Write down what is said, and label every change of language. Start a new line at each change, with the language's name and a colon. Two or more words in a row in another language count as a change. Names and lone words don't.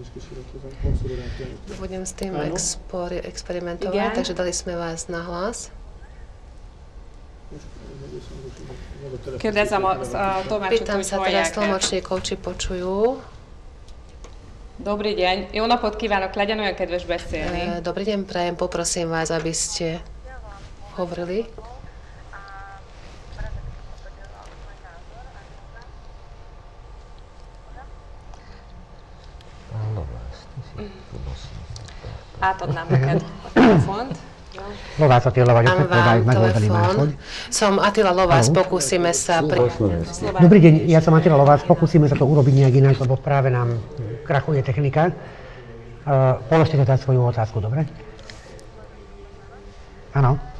Slovak: Budem s tým experimentovať, takže dali sme vás nahlas. Pýtam sa teraz tlmočníkov, či počujú. Dobrý deň.
Hungarian: Jó napot kívánok, legyen olyan kedves beszélni.
Slovak: Dobrý deň, prajem, poprosím vás, aby ste hovorili.
Hungarian: Átadnám neked a telefont. Lovász Attila vagyok, megpróbáljuk megoldani máshogy.
Slovak: Som Attila Lovász, pokúsime sa... Dobrý deň, ja som Attila Lovász, pokúsime sa to urobiť nejak inak, lebo práve nám krachuje technika. Položte teda svoju otázku, dobre? Áno.